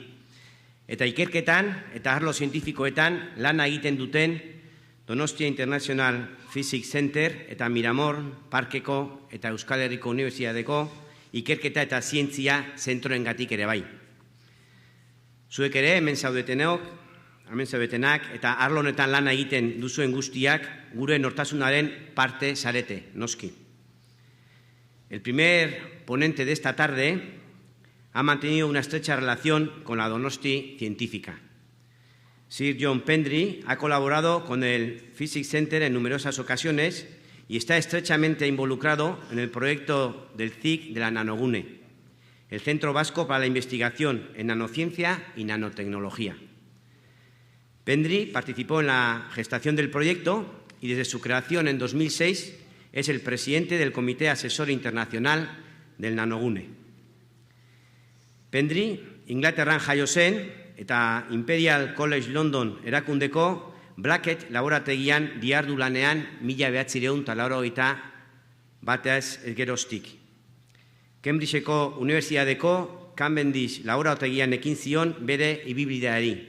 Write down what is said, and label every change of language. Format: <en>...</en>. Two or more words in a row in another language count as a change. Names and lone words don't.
<eu>Eta ikerketan eta arlo zientifikoetan lana egiten duten Donostia International Physics Center eta Miramor Parkeko eta Euskal Herriko Unibertsitateko ikerketa eta zientzia zentroengatik ere bai. Zuek ere hemen zaudetenak eta arlo honetan lana egiten duzuen guztiak gure nortasunaren parte zarete, noski.</eu> <es>El primer ponente de esta tarde ha mantenido una estrecha relación con la Donosti científica. Sir John Pendry ha colaborado con el Physics Center en numerosas ocasiones y está estrechamente involucrado en el proyecto del CIC de la Nanogune, el Centro Vasco para la Investigación en Nanociencia y Nanotecnología. Pendry participó en la gestación del proyecto y desde su creación en 2006 es el presidente del Comité Asesor Internacional del Nanogune.</es> <eu>Pendry, Inglaterran jaio zen eta Imperial College London erakundeko Blackett laborategian dihardu lanean 1981 geroztik. Cambridgeko Unibertsitateko Cavendish laborategian ekin zion bere ibilbideari.</eu>